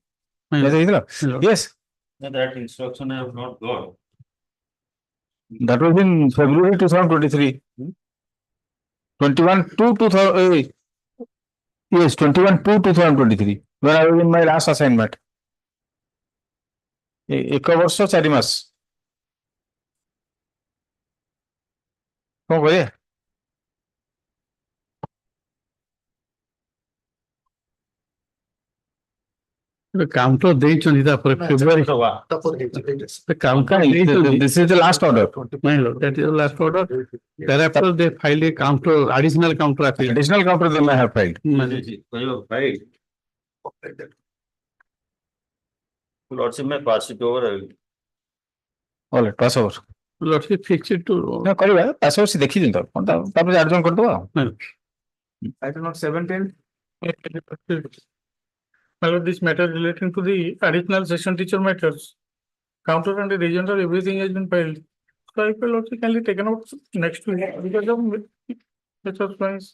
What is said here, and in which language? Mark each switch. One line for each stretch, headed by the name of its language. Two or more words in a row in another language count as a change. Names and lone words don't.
English: Yes. That instruction I have not got. That was in February 2023. 21/2/2000. Yes, 21/2/2023. When I was in my last assignment.
Odia: 1 ବର୍ଷ 4 ମାସ। କଣ କରିବା?
English: The counter
Odia: ଦେଇଛନ୍ତି ତାପରେ
English: February the counter ଦେଇଛନ୍ତି. This is the last order. My lord, that is the last order. Thereafter they filed a counter, additional counter appeal. Additional counter they may have filed. Lordship may pass it over. All right, pass over. Lordship fix it to.
Odia: ନା କରିବା
English: pass over
Odia: ସେ ଦେଖିଦିଅନ୍ତୁ ତାପରେ adjourn କରିଦବା।
English: Item note 17. My lord, this matter relating to the additional session teacher matters. Counter and the regional, everything has been filed. So I feel also can be taken out next week because of Mr. Price.